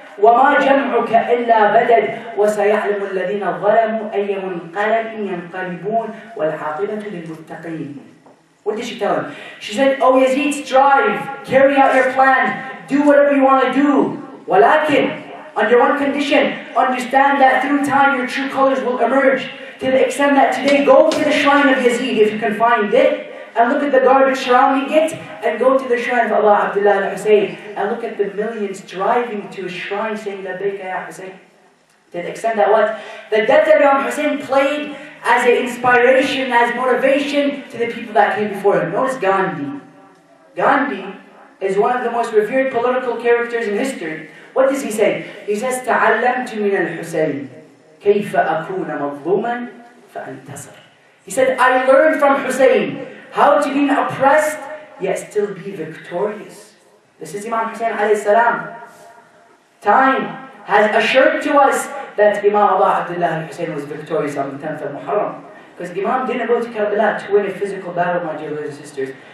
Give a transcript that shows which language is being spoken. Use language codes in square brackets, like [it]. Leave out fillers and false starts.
[ar] وما جمعك إلا بدد وسيعلم الذين ظلموا أي منقلب ينقلبون والعاقبة للمتقين. [en] What did she tell him? She said, oh Yazid, strive, carry out your plan, do whatever you want to do. [ar] ولكن, [en] under one condition, understand that through time your true colors will emerge. To the extent that today, go to the shrine of Yazid if you can find it, and look at the garbage surrounding it, and go to the shrine of Allah Abdullah al-Hussein, and look at the millions driving to a shrine saying, Labbaika ya Hussein. To the extent that what? The death of Imam Hussein played as an inspiration, as motivation to the people that came before him. Notice Gandhi. Gandhi is one of the most revered political characters in history. What does he say? He says, [ar] تَعَلَّمْتُ مِنَ الْحُسَيْنِ كَيْفَ أَكُونَ مَظْلُومًا فَأَنْتَصِرُ. [en] He said, I learned from Hussein how to be oppressed, yet still be victorious. This is Imam Hussein alayhi salam. Time has assured to us that Imam Abdullah al-Hussein was victorious on the 10th of Muharram. Because Imam didn't go to Karbala to win a physical battle, my dear brothers and sisters.